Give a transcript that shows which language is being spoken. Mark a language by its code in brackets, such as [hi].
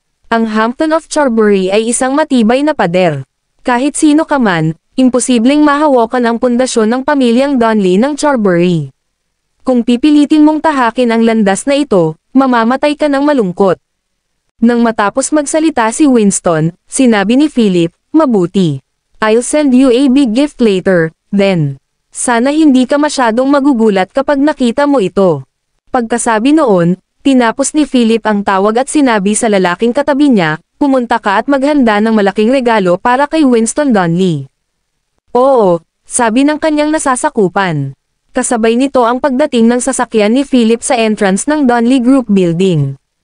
[tl] Ang Hampton of Charbury ay isang matibay na pader. Kahit sino ka man, imposibleng mahawakan ang pundasyon ng pamilyang Donley ng Charbury. Kung pipilitin mong tahakin ang landas na ito, mamamatay ka ng malungkot. Nang matapos magsalita si Winston, sinabi ni Philip, mabuti. [en] I'll send you a big gift later, then. [tl] Sana hindi ka masyadong magugulat kapag nakita mo ito. Pagkasabi noon, tinapos ni Philip ang tawag at sinabi sa lalaking katabi niya, pumunta ka at maghanda ng malaking regalo para kay Winston Donley. Oo, sabi ng kanyang nasasakupan. Kasabay nito ang pagdating ng sasakyan ni Philip sa entrance ng Donley Group Building.